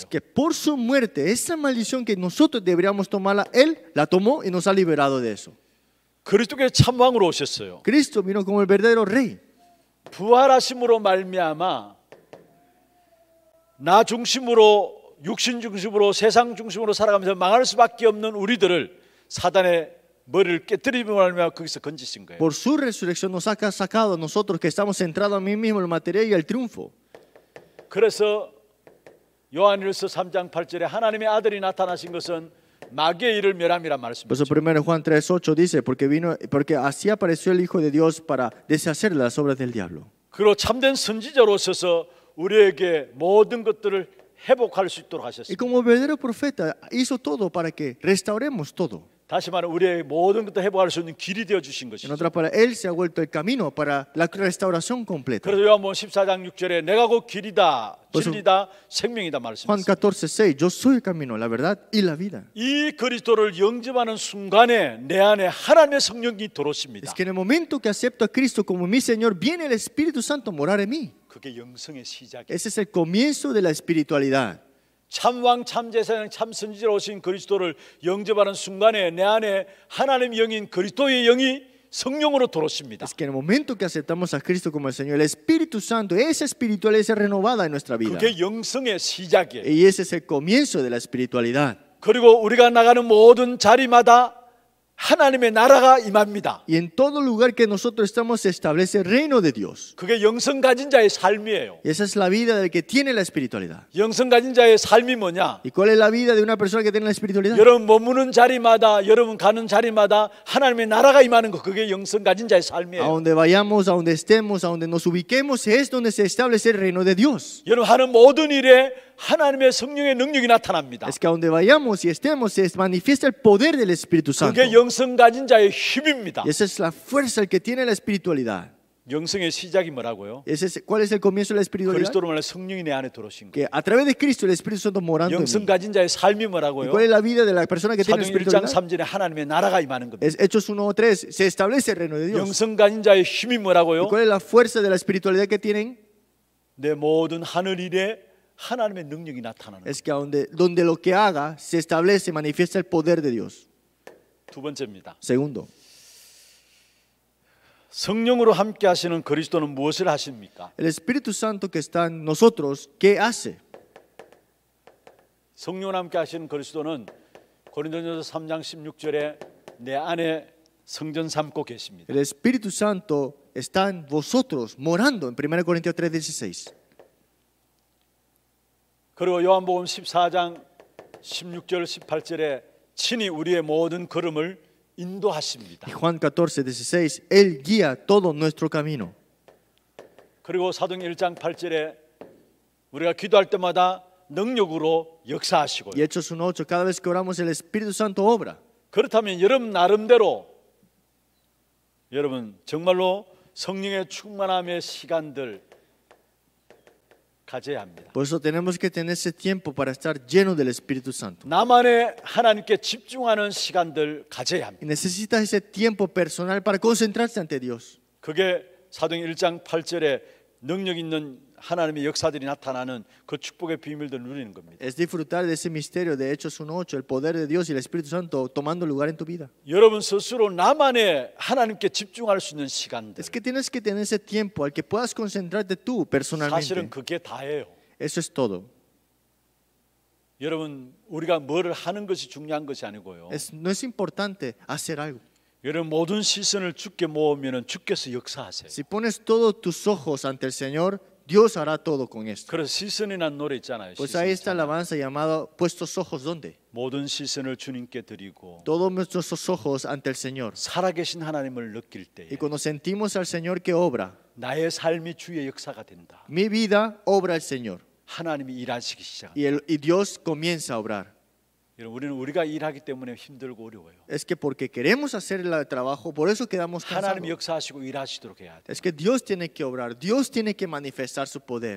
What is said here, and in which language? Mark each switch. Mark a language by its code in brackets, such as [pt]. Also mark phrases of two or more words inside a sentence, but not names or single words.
[es] Que por su muerte, esa maldición que nosotros deberíamos tomarla, Él la tomó y nos ha liberado de eso. [ko] 그리스도께서 참 왕으로 오셨어요. [es] Cristo vino como el verdadero rey. [ko] 부활하심으로 말미암아 나 중심으로 육신 중심으로 세상 중심으로 살아가면서 망할 수밖에 없는 우리들을 사단의 머리를 깨뜨리며 말미암아 거기서 건지신 거예요. [es] Por su resurrección nos ha sacado a nosotros que estamos centrados a mí mismo, el material y el triunfo. [ko] 그래서 요한일서 3장 8절에 하나님의 아들이 나타나신 것은 마귀의 일을 멸함이란 [es] Por [ko] 말씀이죠. [es] eso 1 Juan 3:8 dice, porque así apareció el Hijo de Dios para deshacer las obras del diablo. [ko] 그리고 참된 선지자로 오셔서 우리에게 모든 것들을 회복할 수 있도록 [es] Y [ko] 하셨습니다. [es] como verdadero profeta hizo todo para que restauremos todo. [ko] 다시 말해 우리의 모든 것도 회복할 수 있는 길이 되어 주신 [es] En [ko] 것이죠. [es] otra palabra, Él se ha vuelto el camino para la restauración completa. [ko] 그래서 요한복음 14장 6절에 내가 곧 길이다, 벌써- 진리다, 생명이다 [es] Juan [ko] 말씀했어요. [es] 14:6, yo soy el camino, la verdad y la vida. [ko] 이 그리스도를 영접하는 순간에 내 안에 하나님의 성령이 들어오십니다. [es] Es que en el momento que acepto a Cristo como mi Señor, viene el Espíritu Santo a morar en mí. [ko] 그게 영성의 시작이에요. [es] Ese es el comienzo de la espiritualidad. [ko] 참왕 참제사장 참선지자로 오신 그리스도를 영접하는 순간에 내 안에 하나님 영인 그리스도의 영이 성령으로 들어오십니다. [es] Es que en el momento que aceptamos a Cristo como el Señor, el Espíritu Santo, esa espiritualidad es renovada en nuestra vida. [ko] 그게 영성의 시작이에요. [es] Y ese es el comienzo de la espiritualidad. [ko] 그리고 우리가 나가는 모든 자리마다 하나님의 나라가 임합니다. [es] Y en todo lugar que nosotros estamos se establece el reino de Dios. [ko] 그게 영성 가진 자의 삶이에요. [es] Y esa es la vida del que tiene la espiritualidad. [ko] 영성 가진 자의 삶이 뭐냐? [es] ¿Y cuál es la vida de una persona que tiene la espiritualidad? [ko] 여러분 머무는 자리마다 여러분 가는 자리마다 하나님의 나라가 임하는 거 그게 영성 가진 자의 [es] A [ko] 삶이에요. [es] donde vayamos, a donde estemos, a donde nos ubiquemos, es donde se establece el reino de Dios. [ko] 여러분 하는 모든 일에 하나님의 성령의 능력이 나타납니다. [es] Es que a donde vayamos y estemos se manifiesta el poder del Espíritu Santo. [ko] 그게 영성 가진 자의 힘입니다. [es] Y esa es la fuerza el que tiene la espiritualidad. [ko] 영성의 시작이 뭐라고요? [es] ¿Cuál es el comienzo de la espiritualidad? [ko] 그리스도로 말해 성령이 내 안에 들어오신 [es] Que [ko] 거예요. [es] a través de Cristo el Espíritu Santo morando en [ko] 영성 [es] mí. [ko] 가진 자의 삶이 [es] ¿Y [ko] 뭐라고요? [es] cuál es la vida de la persona que tiene [ko] 사도행 1장 [es] espiritualidad? [ko] 3절에 하나님의 나라가 임하는 겁니다. [es] Es Hechos 1:3, se establece el reino de Dios. [ko] 영성 가진 자의 힘이 [es] ¿Y [ko] 뭐라고요? [es] cuál es la fuerza de la espiritualidad que tienen? [ko] 내 모든 하늘 일에 하나님의 능력이 나타나는 거예요. [es] Es que donde lo que haga se establece, manifiesta el poder de Dios. [ko] 두 번째입니다. [es] Segundo, [ko] 성령으로 함께 하시는 그리스도는 무엇을 하십니까? [es] el Espíritu Santo que está en nosotros, ¿qué hace? [ko] 성령으로 함께 하시는 그리스도는 고린도전서 3장 16절에 내 안에 성전 삼고 계십니다. [es] El Espíritu Santo está en vosotros, morando en 1 Corintios 3:16. [ko] 그리고 요한복음 14장 16절 18절에 친히 우리의 모든 걸음을 인도하십니다. [es] Y Juan 14:16, Él guía todo nuestro camino. [ko] 그리고 사도행 1장 8절에 우리가 기도할 때마다 능력으로 역사하시고요. [es] Y Hechos 1:8, cada vez que oramos el Espíritu Santo obra. [ko] 그렇다면 여러분 나름대로 여러분 정말로 성령의 충만함의 시간들 가져야 합니다. [es] Por eso tenemos que tener ese tiempo para estar lleno del Espíritu Santo. [ko] 나만의 하나님께 집중하는 시간들 가져야 합니다. [es] Y necesitas ese tiempo personal para concentrarse ante Dios. [ko] 그게 사도행 1장 8절에 능력 있는 하나님의 역사들이 나타나는 그 축복의 비밀들을 누리는 겁니다. [es] Es disfrutar de ese misterio de Hechos 1:8, el poder de Dios y el Espíritu Santo tomando lugar en tu vida. [ko] 여러분 스스로 나만의 하나님께 집중할 수 있는 시간들 [es] Es que tienes que tener ese tiempo al que puedas concentrarte tú personalmente. [ko] 사실은 그게 다예요. [es] Eso es todo. [ko] 여러분 우리가 뭐를 하는 것이 중요한 것이 아니고요. [es] No es importante hacer algo. [ko] 여러분 모든 시선을 주께 모으면 주께서 역사하세요. [es] Si pones todos tus ojos ante el Señor, Dios hará todo con esto. [ko] 그래서 시선이라는 노래 있잖아요. [es] Pues ahí está la alabanza llamada puestos ojos ¿dónde? [ko] 모든 시선을 주님께 드리고 [es] Todos nuestros ojos ante el Señor. [ko] 살아계신 하나님을 느낄 때에 [es] Y cuando sentimos al Señor que obra, [ko] 나의 삶이 주의 역사가 된다. [es] mi vida obra el Señor. [ko] 하나님이 일하시기 시작합니다. [es] Y Dios comienza a obrar. [ko] 여러분 우리는 우리가 일하기 때문에 힘들고 어려워요. [es] Es que porque queremos hacer el trabajo, por eso quedamos [ko] 하나님이 [es] cansados. [ko] 역사하시고 일하시도록 해야 돼. [es] Es que Dios tiene que obrar, Dios tiene que manifestar su poder.